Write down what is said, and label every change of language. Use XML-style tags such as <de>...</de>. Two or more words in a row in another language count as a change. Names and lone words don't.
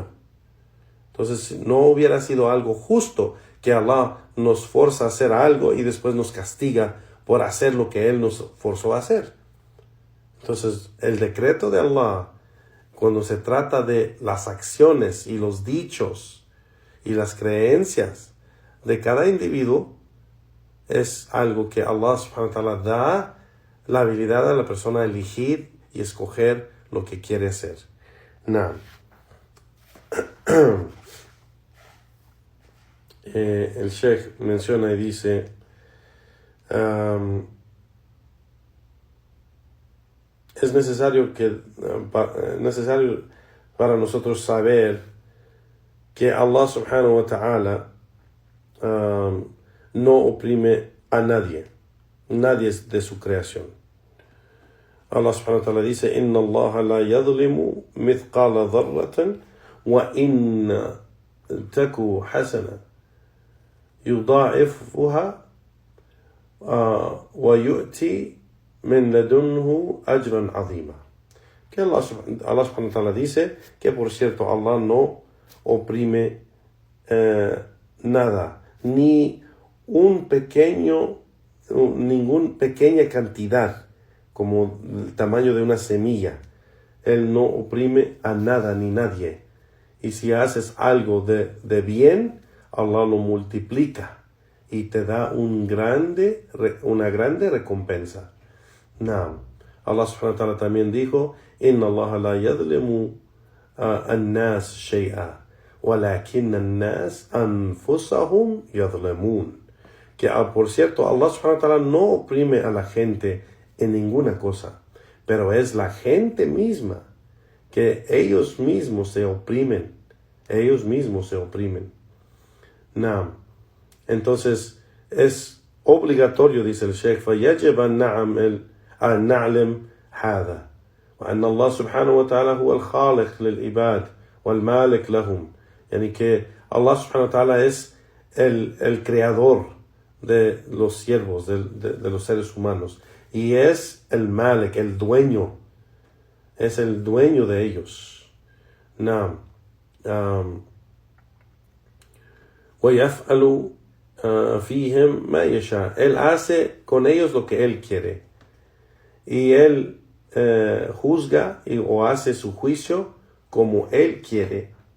<es>Entonces no hubiera sido algo justo que Allah nos forza a hacer algo y después nos castiga por hacer lo que Él nos forzó a hacer. Entonces el decreto de Allah, cuando se trata de las acciones y los dichos y las creencias de cada individuo, es algo que Allah</es> <ar>سبحانه وتعالى</ar> <es>da la habilidad a la persona a elegir y escoger lo que quiere hacer. El Sheikh menciona y dice, es necesario para nosotros saber que Allah</es> <ar>سبحانه وتعالى</ar> <es>no oprime a nadie es de su creación.</es> <ar>الله سبحانه وتعالى dice, إن الله لا يظلم مثقال ذرة وإن تك حسنة يضاعفها ويؤت من لدنه أجرا عظيما.</ar> <es>Que Allah</es> <ar>سبحانه وتعالى</ar> <es>dice que por cierto Allah no oprime nada, ni ninguna pequeña cantidad como el tamaño de una semilla. Él no oprime a nada ni nadie. Y si haces algo de bien, Allah lo multiplica y te da una grande recompensa. Allah</es> <ar>سبحانه وتعالى</ar> <es>también dijo,</es> <ar>إن الله لا يظلم الناس شيئا ولكن الناس أنفسهم يظلمون.</ar> <es>Que por cierto, Allah</es> <ar>سبحانه وتعالى</ar> <es>no oprime a la gente en ninguna cosa, pero es la gente misma que ellos mismos se oprimen. Entonces es obligatorio, dice el Sheikh,</es> <ar>فَيَجِبَ أن نعلم هذا وأن الله سبحانه وتعالى هو الخالق للعباد والمالك لهم.</ar> <es>Yani que Allah</es> <ar>سبحانه وتعالى</ar> <es>es el creador de los siervos, de los seres humanos, y es el Malik, el dueño, es el dueño de ellos.</es> <ar>وَيَفْعَلُ فِيهِمْ مَا يَشَاءُ.</ar> <es>Él hace con ellos lo que Él quiere, y Él juzga o hace su juicio como Él quiere.</es>